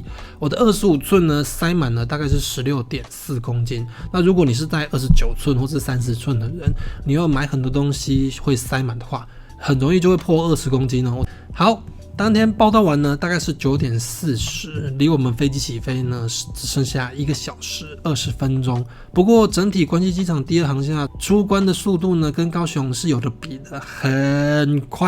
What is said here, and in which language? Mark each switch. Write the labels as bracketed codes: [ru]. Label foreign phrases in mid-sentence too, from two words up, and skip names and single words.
[zh] 我的25寸呢塞滿了大概是16.4公斤，那如果你是在29寸或是30寸的人，你要買很多東西会塞滿的話，很容易就會破20公斤哦。好。當天報到完呢，大概是9點40，離我們飛機起飛呢只剩下1個小時20分鐘。不過整體關西機場第2航廈出關的速度呢，跟高雄是有的比的，很快。